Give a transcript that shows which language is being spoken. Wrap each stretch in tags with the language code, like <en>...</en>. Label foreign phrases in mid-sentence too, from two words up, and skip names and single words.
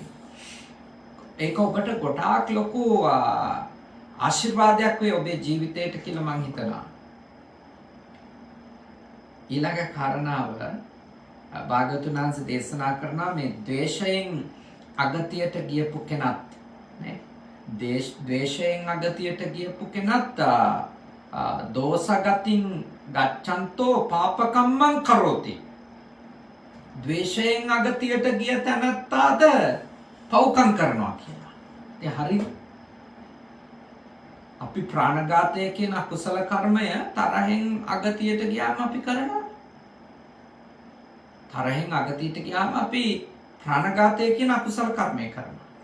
<si>ඒක ඔබට ගොඩාක් ලොකු ආශිර්වාදයක් වේ ඔබේ ජීවිතයට කියලා මං හිතනවා. ඊළඟ කාරණාව භාග්‍යවතුන් වහන්සේ දේශනා කරනවා මේ ද්වේෂයෙන් අගතියට ගියපු කෙනත් නේ ද්වේෂයෙන් අගතියට ගියපු කෙනත්</si> <pi>දෝසගතින් ගච්ඡන්තෝ පාපකම්මං කරෝති.</pi> <si>ද්වේෂයෙන් අගතියට ගිය තැනත්තාද පව්කම් කරනවා කියලා. ඒ හරිද? අපි ප්‍රාණඝාතය කියන අකුසල කර්මය තරහෙන් අගතියට ගියාම අපි කරනවා. තරහෙන් අගතියට ගියාම අපි ප්‍රාණඝාතය කියන අකුසල කර්මය කරනවා.</si>